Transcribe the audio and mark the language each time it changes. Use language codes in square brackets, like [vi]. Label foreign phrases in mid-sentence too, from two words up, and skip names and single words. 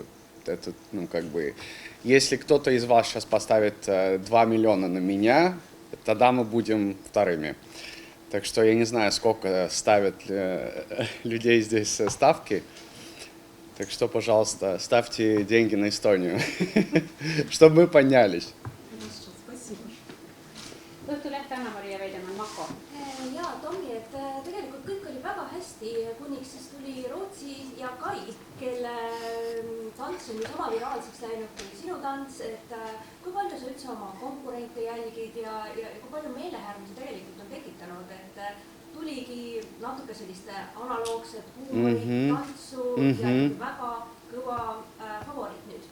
[ru] Это, как бы, если кто-то из вас сейчас поставит 2 миллиона на меня, тогда мы будем вторыми. Так что я не знаю, сколько ставят людей здесь ставки. Так что, пожалуйста, ставьте деньги на Эстонию, чтобы мы поднялись. Спасибо. [et] Õhtuleht Anna-Maria Veidemann, Mako. Jaa, Tomi, et tegelikult kõik oli väga hästi, kuniks siis tuli Rootsi ja Kai, kelle tants on ju sama viraalseks läinud kui sinu tants, et kui palju sa üldse oma konkurente jälgid ja kui palju meelehärmi sa tegelikult on tekitanud, et tuligi natuke selliste analoogset huumorit, tantsu ja väga kõva favorit nüüd?